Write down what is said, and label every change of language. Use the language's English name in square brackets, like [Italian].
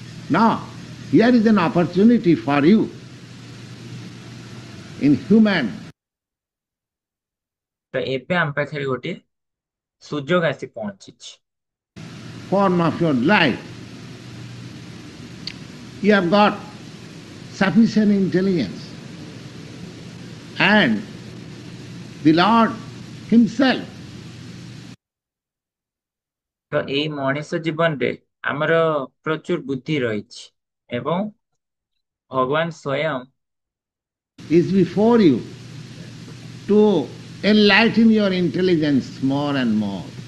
[English] Now here is an opportunity for you in human [Odia] ତ ଏବେ ଆମ ପାଖରେ ଗୋଟେ ସୁଯୋଗ ଆସି ପହଞ୍ଚିଛି। [English] form of your life. You have got sufficient intelligence and the Lord Himself [Odia] ତ ଏଇ ମଣିଷ ଜୀବନରେ ଆମର ପ୍ରଚୁର ବୁଦ୍ଧି ରହିଛି ଏବଂ ଭଗବାନ ସ୍ୱୟଂ [English] is before you to enlighten your intelligence more and more.